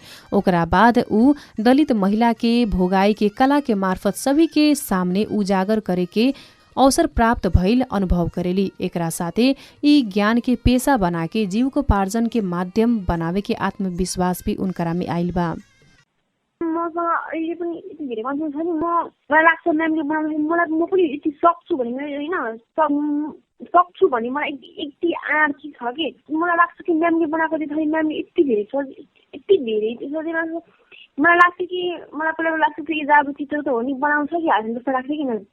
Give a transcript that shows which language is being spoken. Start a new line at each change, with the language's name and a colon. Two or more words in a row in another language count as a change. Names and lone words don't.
Bhojpuri: ओकरा बाद ऊ दलित महिला के भोगाई के कला के मार्फत सभी के सामने उजागर करे के अवसर प्राप्त भइल अनुभव करेली। एकरा साथे यी ज्ञान के पेशा बनाके जीविकोपार्जन के माध्यम बनावे के आत्मविश्वास भी उनकरा में आइल बा।
Nepali: मसँग अहिले पनि यति धेरै कन्फिडेन्स छ नि, मलाई लाग्छ म्यामले बनाउनु मलाई म पनि यति सक्छु भने होइन सक्छु भन्ने मलाई यति आँट छ कि मलाई लाग्छ कि म्यामले बनाएको देख्दाखेरि म्यामले यति धेरै सोचिरहेको मलाई लाग्छ कि मलाई पहिला लाग्छ कि जाबु चित्र त हो नि बनाउँछ कि हाल्नु जस्तो लाग्छ कि मलाई।